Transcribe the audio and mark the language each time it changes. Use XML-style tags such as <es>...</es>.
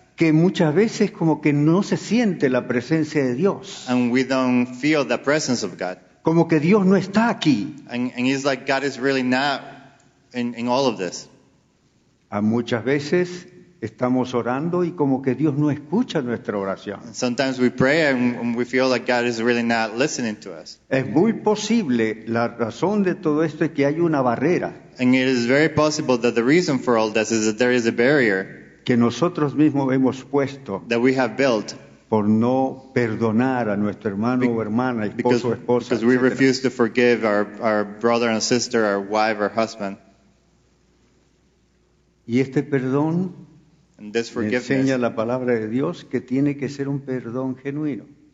<es>que muchas veces como que no se siente la presencia de Dios,</es> <en>and we don't feel the presence of God.</en> <es>como que Dios no está aquí.</es> <en>And it's like God is really not in all of this.</en> <es>A muchas veces estamos orando y como que Dios no escucha nuestra oración.</es> <en>And sometimes we pray and we feel like God is really not listening to us.</en> <es>Es muy posible, la razón de todo esto es que hay una barrera</es> <en>And it is very possible that the reason for all this is that there is a barrier</en> <es>que nosotros mismos hemos puesto</es> <en>that we have built</en> <es>por no perdonar a nuestro hermano o hermana, esposo o esposa,</es> <en>because we</en> <es>etcétera.</es> <en>refuse to forgive our brother and sister, our wife or husband.</en> <es>Y este perdón</es> <en>And this</en> <es>me enseña</es> <en>forgiveness,</en> <es>la palabra de Dios que tiene que ser un perdón genuino.</es>